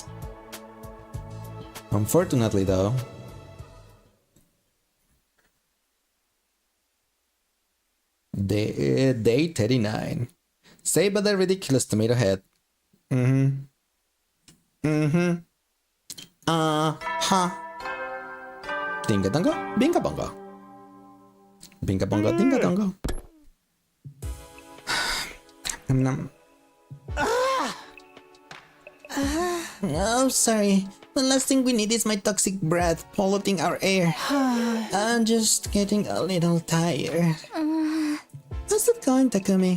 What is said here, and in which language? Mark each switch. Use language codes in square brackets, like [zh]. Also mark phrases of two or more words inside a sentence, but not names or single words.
[en] Unfortunately, though, Day 39. Say but the ridiculous tomato head. Dinga dongo, binga bongo. Binga bongo, dinga dongo. Oh, sorry. The last thing we need is my toxic breath polluting our air. I'm just getting a little tired. How's it going, Takumi?